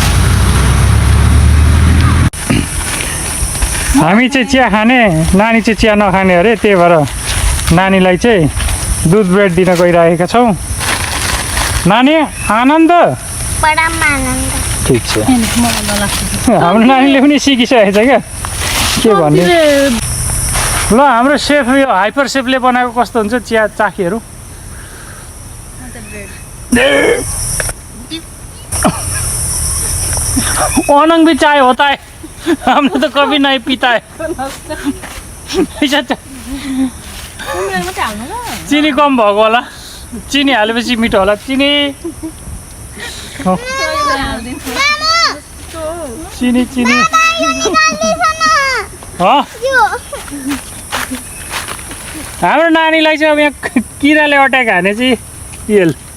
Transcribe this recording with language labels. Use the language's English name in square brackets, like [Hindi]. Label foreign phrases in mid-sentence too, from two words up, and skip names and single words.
[Nepali] हामी चाहिँ चिया खाने, नानी चाहिँ चिया नखाने अरे, त्यही भएर नानीलाई चाहिँ दुध ब्रेड दिन गइरहेका छौँ। नानी आनन्द ठिक छ। हाम्रो नानीले पनि सिकिसकेको छ क्या के भन्ने। ल हाम्रो सेफ यो हाइपर सेफले बनाएको कस्तो हुन्छ चिया चाखीहरू। [Hindi] अनंग भी चाय होता है, हमने तो कभी नहीं पीता है। [Nepali] चिनी कम भएको होला, चिनी हालेपछि मिठो होला। चिनी चिनी चिनी हाम्रो नानीलाई चाहिँ अब यहाँ किराले अट्याक हाने चाहिँ येल